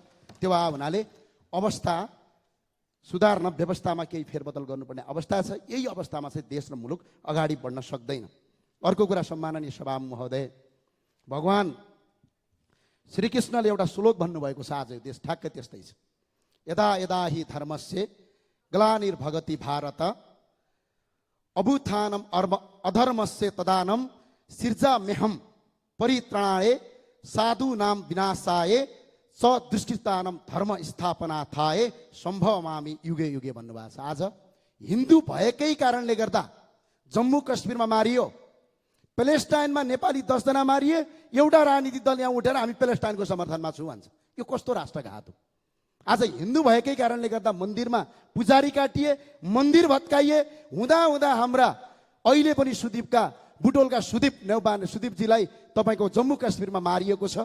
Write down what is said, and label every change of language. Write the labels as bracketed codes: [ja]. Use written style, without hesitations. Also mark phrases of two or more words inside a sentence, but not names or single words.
[ne] त्यो हुनाले अवस्था सुधार्न, व्यवस्थामा केही फेरबदल गर्नुपर्ने अवस्था छ। यही अवस्थामा चाहिँ देश र मुलुक अगाडि बढ्न सक्दैन। अर्को कुरा, सम्माननीय सभामुख महोदय, भगवान श्रीकृष्णले एउटा श्लोक भन्नुभएको छ, आज देश ठ्याक्कै त्यस्तै छ। [sa] यदा यदा हि धर्मस्य ग्लानिर्भवति भारत अभुत्थानम् अधर्मस्य तदानम् सृजाम्यहम् परित्राणाय साधूनां विनाशाय स दुष्कृतानां धर्म स्थापनार्थाय सम्भवामि युगे युगे [ne] भन्नुभएको छ। आज हिन्दू भएकै कारणले गर्दा जम्मू कश्मीरमा मारियो, प्यालेस्टाइनमा नेपाली 10 जना मारिए, एउटा राजनीतिक दल यहाँ उठेर हामी प्यालेस्टाइनको समर्थनमा छु भन्छ। यो कस्तो राष्ट्रघात हो? आज हिन्दू भएकै कारणले गर्दा मन्दिरमा पुजारी काटिए, मन्दिर भत्काइए, हुँदा हुँदा हाम्रा अहिले पनि सुदीपका बुटोलका सुदीपजीलाई तपाईँको जम्मू कश्मीरमा मारिएको छ।